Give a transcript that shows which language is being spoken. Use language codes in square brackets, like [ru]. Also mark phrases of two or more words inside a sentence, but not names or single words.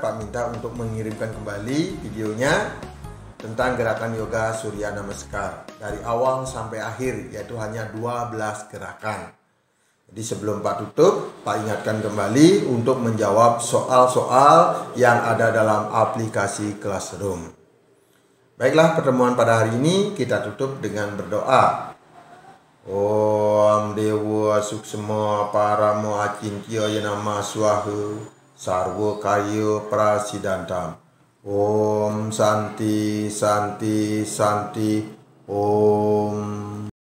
[id] Pak minta untuk mengirimkan kembali videonya tentang gerakan yoga Surya Namaskara dari awal sampai akhir, yaitu hanya 12 gerakan. Jadi sebelum Pak tutup, Pak ingatkan kembali untuk menjawab soal-soal yang ada dalam aplikasi Classroom. Baiklah, pertemuan pada hari ini kita tutup dengan berdoa. [sa] Om Dewa Suksema Paramo Acintya Yanama Swaha Sarwa Karya Prasidantam. Om Santi Santi Santi Om.